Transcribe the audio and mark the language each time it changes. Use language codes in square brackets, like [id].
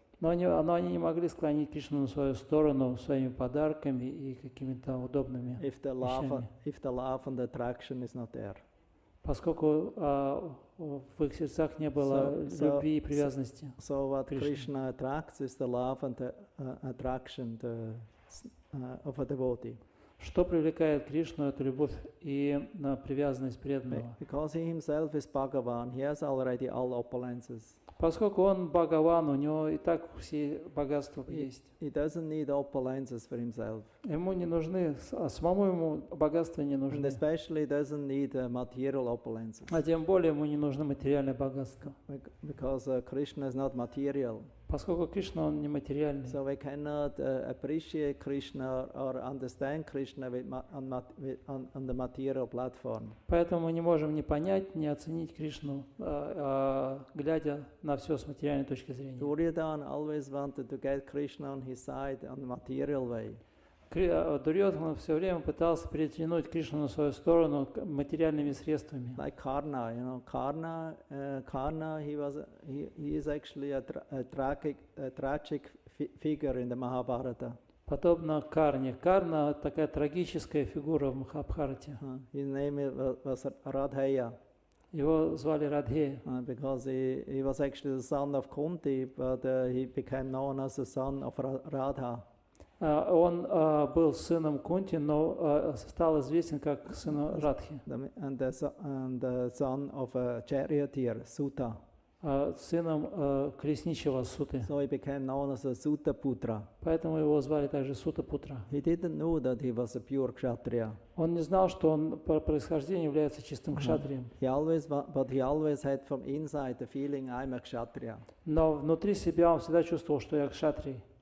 [ru] Но они не могли склонить Кришну на свою сторону своими подарками и какими-то удобными [en] If the love and the attraction is not there. [ru] Поскольку в их сердцах не было любви и привязанности. [en] So what Krishna attracts is the love and the attraction of a devotee. [ru] Что привлекает Кришну, это любовь и привязанность преданного. [en] Because he himself is Bhagavan, he has already all opulences. [ru] Поскольку он Бхагаван, у него и так все богатства есть. [en] He doesn't need opulences for himself. [ru] Ему не нужны, самому ему богатства не [en] And [ru] нужны. [en] especially doesn't need material opulences. [ru] А тем более ему не нужно материальное богатство. [en] Because Krishna is not material. [ru] Поскольку Кришна, он не материальный. [en] So we cannot appreciate Krishna or understand Krishna on the material platform. [ru] Поэтому мы не можем ни понять, ни оценить Кришну, глядя на все с материальной точки зрения. [en] Duryodhana always wanted to get Krishna on his side on the material way. [ru] Дурьотана все время пытался перетянуть Кришну на свою сторону материальными средствами. [en] Like Karna, Karna, he is actually a tragic figure in the Mahabharata. [ru] Подобно Карне. Карна такая трагическая фигура в Махабхарате. [en] His name was Radheya. [ru] Его звали Радхея. [en] Because he was actually the son of Kunti, but he became known as the son of Radha. [ru] Он был сыном Кунти, но стал известен как сын Радхи. [en] And the son of a charioteer, Suta. [ru] Сыном колесничего Суты. [en] So he became known as a Suta Putra. [ru] Поэтому его звали также Сута Путра. [en] He didn't know that he was a pure Kshatriya. [ru] Он не знал, что он по происхождению является чистым кшатрием. [en] But he always had from inside the feeling, I'm a Kshatriya. [ru] Но внутри себя он всегда чувствовал, что я кшатрий.